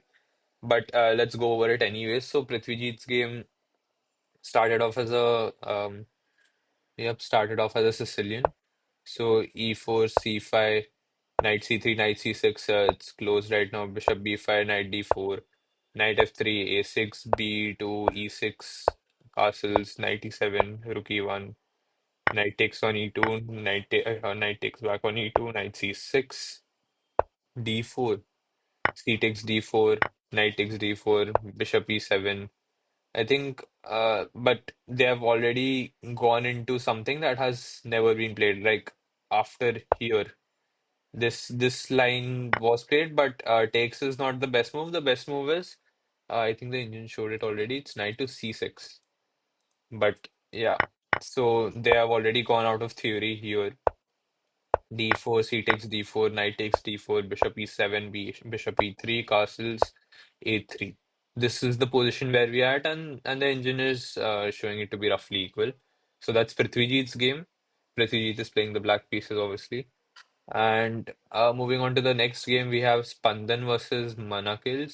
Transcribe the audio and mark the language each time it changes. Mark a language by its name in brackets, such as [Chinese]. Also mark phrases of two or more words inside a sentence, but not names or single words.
[English] But let's go over it anyways. So Prithvijit's game started off as a Yep, started off as a Sicilian. So e4, c5, knight c3, knight c6. It's closed right now. Bishop b5, knight d4, knight f3, a6, b2, e6, castles, knight e7, rook e1, knight takes on e2, knight takes back on e2, knight c6, d4, c takes d4, knight takes d4, bishop e7. I think, but they have already gone into something that has never been played. Like after here, this line was played, but takes is not the best move. The best move is, I think the engine showed it already. It's knight to c6. But yeah, so they have already gone out of theory here. D4, c takes d4, knight takes d4, bishop e7, bishop e3, castles a3. This is the position where we are at, and the engine is showing it to be roughly equal. So that's Prithvijit's game. Prithvijit is playing the black pieces, obviously. And moving on to the next game, we have Spandan versus Manakil.